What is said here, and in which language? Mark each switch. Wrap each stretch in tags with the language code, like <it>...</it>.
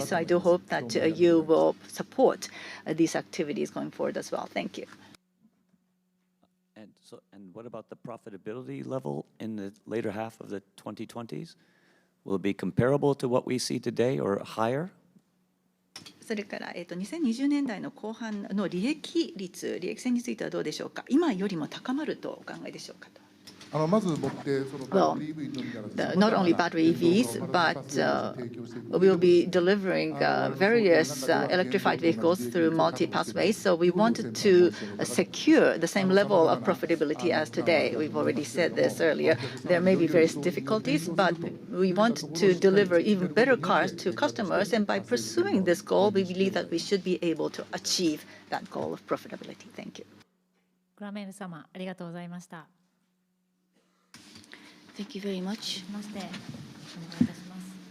<en>So I do hope that you will support these activities going forward as well. Thank you. And what about the profitability level in the later half of the 2020s? Will it be comparable to what we see today or higher?</en> <ja>それから2020年代の後半の利益性についてはどうでしょうか。今よりも高まるとお考えでしょうかと。</ja> <en>Well, not only battery EVs, but we'll be delivering various electrified vehicles through multi-pathways. So we wanted to secure the same level of profitability as today. We've already said this earlier. There may be various difficulties, but we want to deliver even better cars to customers. And by pursuing this goal, we believe that we should be able to achieve that goal of profitability. Thank you.</en> <ja>グラメール様、ありがとうございました。</ja> <en>Thank you very much.</en> <ja>まして、お願いいたします。</ja>